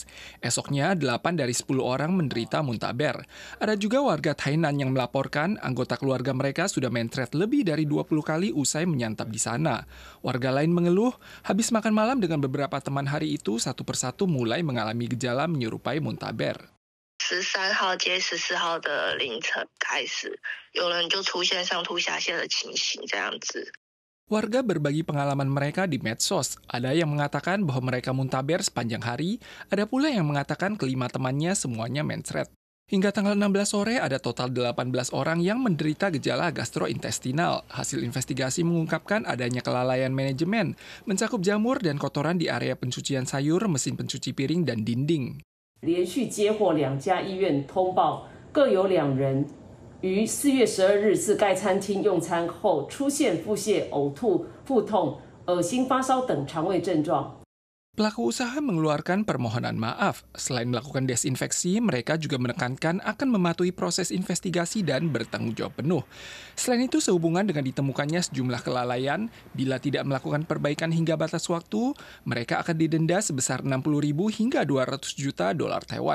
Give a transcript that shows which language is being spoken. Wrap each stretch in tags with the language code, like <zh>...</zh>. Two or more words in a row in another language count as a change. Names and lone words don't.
<id>Esoknya, 8 dari 10 orang menderita muntaber. Ada juga warga Tainan yang melaporkan anggota keluarga mereka sudah mencret lebih dari 20 kali usai menyantap di sana. Warga lain mengeluh, habis makan malam dengan beberapa teman hari itu, satu persatu mulai mengalami gejala menyerupai muntaber.</id> <zh>13 号接14号的凌晨开始，有人就出现上吐下泻的情形，这样子。</zh> <id>Warga berbagi pengalaman mereka di medsos. Ada yang mengatakan bahwa mereka muntaber sepanjang hari, ada pula yang mengatakan kelima temannya semuanya mencret. Hingga tanggal 16 sore ada total 18 orang yang menderita gejala gastrointestinal. Hasil investigasi mengungkapkan adanya kelalaian manajemen, mencakup jamur dan kotoran di area pencucian sayur, mesin pencuci piring, dan dinding.</id> <zh>连续接获2家医院通报，各有2人于4月12日至该餐厅用餐后出现腹泻、呕吐、腹痛、恶心、发烧等肠胃症状。</zh> <id>Pelaku usaha mengeluarkan permohonan maaf. Selain melakukan desinfeksi, mereka juga menekankan akan mematuhi proses investigasi dan bertanggung jawab penuh. Selain itu, sehubungan dengan ditemukannya sejumlah kelalaian, bila tidak melakukan perbaikan hingga batas waktu, mereka akan didenda sebesar 60.000 hingga 200 juta dolar Taiwan.</id>